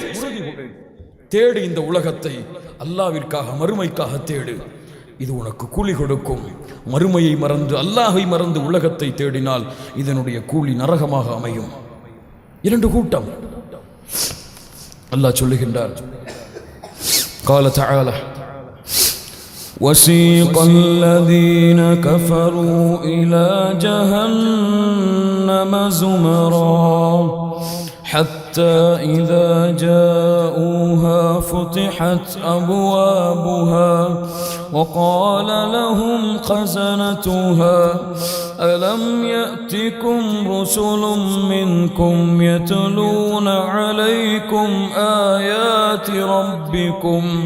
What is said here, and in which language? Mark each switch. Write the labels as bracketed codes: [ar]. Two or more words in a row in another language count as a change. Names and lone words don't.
[ta] தேடி இந்த உலகத்தை அல்லாஹ்விற்காக மறுமைக்காக தேடு, இது உனக்கு கூலி கொடுக்கும். மறுமையை மறந்து அல்லாஹை மறந்து உலகத்தை தேடினால் இதனுடைய கூலி நரகமாக அமையும். இரண்டு கூட்டம் அல்லாஹ் சொல்லுகின்றார். [ar] قال تعالى وسيق الذين كفروا إلى جهنم زمرا حتى إذا جاءوها فتحت أبوابها وقال لهم خزنتها ألم يأتكم رسل منكم يتلون عليكم آيات ربكم